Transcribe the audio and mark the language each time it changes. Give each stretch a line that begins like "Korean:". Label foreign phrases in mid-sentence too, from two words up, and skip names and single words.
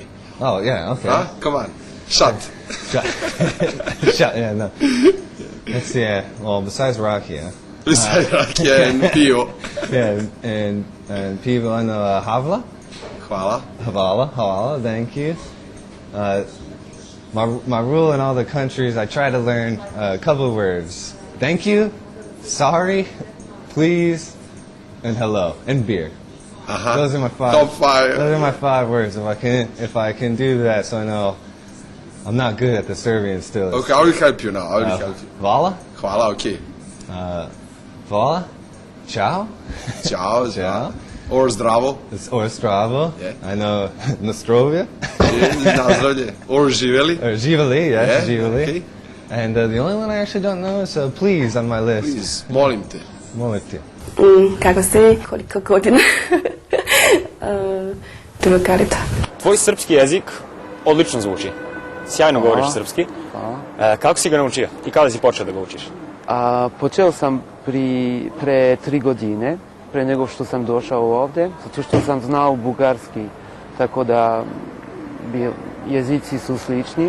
English: Oh, yeah, okay. Huh? Come on. Shut. Shut, yeah, no. Let's see, well, besides Rocky, yeah. Besides Rocky and Pio. Yeah, and people I know, Havla. Hvala. Havala, thank you. My rule in all the countries, I try to learn a couple of words. Thank you, sorry, please, and hello, and beer. Those are my five. Top 5. Those are my 5 words. If I can do that, so I know I'm not good at the Serbian still. Okay, I will help you now. Vala. Hvala, okay. Vala. Ciao. Ciao. Ciao. Or zdravo. Or stravo. Yeah. I know Nostrovia. Nazdravlje. Or živeli. Or živeli, yes, Yeah, živeli. okay. And the only one I actually don't know is please on my list. Please,
Serbian: molim te. Molim te. Kako si, koliko godina drugarita. Tvoj srpski jezik odlično zvuči. Sjajno govoriš srpski. Kako si ga naučio i kada si počeo da ga učiš? Počeo sam pre 3 godine, pre nego što sam došao ovde, zato što sam znao bugarski, tako da jezici su slični.